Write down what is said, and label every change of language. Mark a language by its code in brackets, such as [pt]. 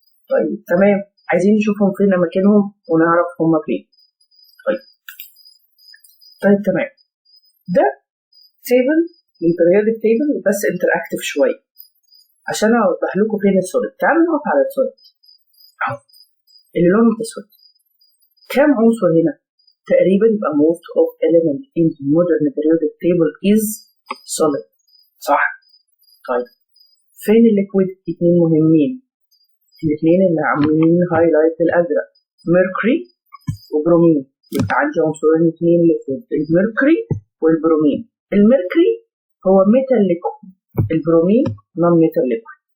[ar] طيب تمام، عايزين نشوفهم فين اماكنهم ونعرف هم فين. طيب تمام. ده تيبل من periodic تيبل بس انتراكتيف شويه عشان اوضح لكم فين السوليد. تعالوا نقف على السوليد اللي لونه اسود. كام عنصر هنا؟ تقريبا يبقى [en] most of element in the modern periodic table is solid. [ar] صح؟ طيب فين الليكويد؟ اتنين مهمين، الاثنين اللي عاملين هايلايت بالازرق، ميركوري وبرومين. يبقى عندي عنصرين اثنين ليكويد، الميركوري والبرومين. الميركوري هو ميتال ليكويد، البرومين نون ميتال ليكويد.